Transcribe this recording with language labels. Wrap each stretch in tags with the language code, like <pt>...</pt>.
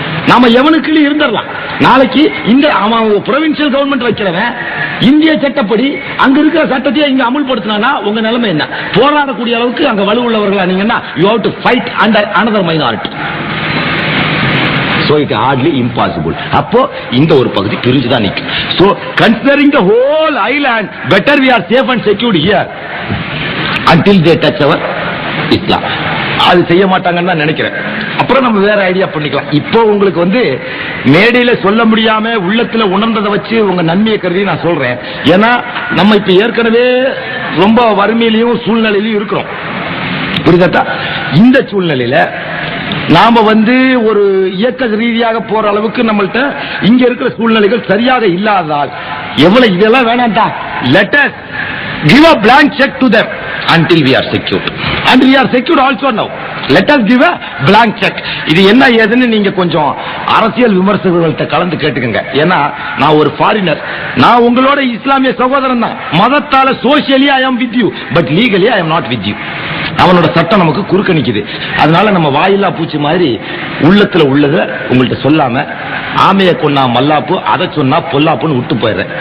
<ta>நாம எவனுக்கு இருந்துடலாம். நாளைக்கு இந்த ப்ரொவின்சியல் கவர்மெண்ட் வைக்கிறவன் இந்திய சட்டப்படி அங்க இருக்கிற சட்டத்தை இங்க அமல்படுத்தினா உங்க நிலைமை என்ன? போராடக்கூடிய அளவுக்கு அங்க வலுவுள்ளவர்களா நீங்கன்னா</ta> <en>you have to fight under another minority. So it hardly impossible.</en> <ta>அப்போ இந்த ஒரு பகுதி பிரிஞ்சுதான் நிக்கும்.</ta> <en>So considering the whole island, better we are safe and secured here until they touch our Islam.</en> <ta>அது செய்ய மாட்டாங்கன்னு தான் நினைக்கிறேன். அப்புறம் நம்ம வேற ஐடியா பண்ணிக்கலாம். இப்போ உங்களுக்கு மேடையில சொல்ல முடியாம உள்ளத்துல உணர்ந்ததை வச்சு உங்க நன்மையை கருதி நான் சொல்றேன். ஏன்னா நம்ம இப்ப ஏற்கனவே ரொம்ப வறுமையிலையும் சூழ்நிலையிலையும் இருக்கிறோம். புரியுதா? இந்த சூழ்நிலையில நாம ஒரு இயக்க ரீதியாக போற அளவுக்கு நம்மள்ட்ட இங்க இருக்கிற சூழ்நிலைகள் சரியாக இல்லாததால் எவ்வளவு இதெல்லாம் வேணாம்டா,</ta> <en>Let us give a blank check to them until we are secured, and we are secured also now. Let us give a blank check.</en> <ta>இது என்ன ஏதுன்னு நீங்க கொஞ்சம் அரசியல் விமர்சகர்கள்ட்ட கலந்து கேட்டுக்கங்க. ஏன்னா நான் ஒரு ஃபாரினர், நான் உங்களோட இஸ்லாமிய சகோதரன் தான். மதத்தால</ta> <en>Socially I am with you, but legally I am not with you.</en> <ta>அவனோட சட்டம் நமக்கு குறுக்க நிக்குது. அதனால நம்ம வாயில்லா பூச்சி மாதிரி உள்ளத்துல உள்ளத உங்கள்கிட்ட சொல்லாம ஆமையை கொன்னா மல்லாப்பு, அதை சொன்னா பொல்லாப்புன்னு விட்டு போயிடுறேன்.</ta>